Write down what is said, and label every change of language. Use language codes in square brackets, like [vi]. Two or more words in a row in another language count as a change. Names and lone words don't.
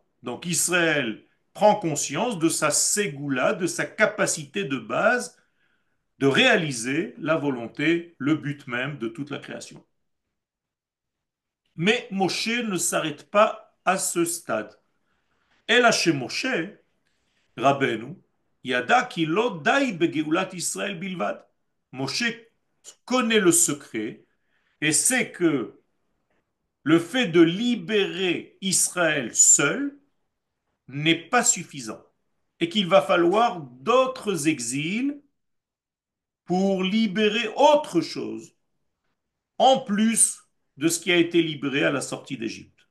[fr] Donc Israël prend conscience de sa ségoula, de sa capacité de base de réaliser la volonté, le but même de toute la création. Mais Moshe ne s'arrête pas à ce stade. Et là chez [he] Moshe, Rabbeinu, ידע כי לא די בגאולת ישראל בלבד. [fr] Moshe connaît le secret et sait que le fait de libérer Israël seul n'est pas suffisant et qu'il va falloir d'autres exils pour libérer autre chose en plus de ce qui a été libéré à la sortie d'Égypte.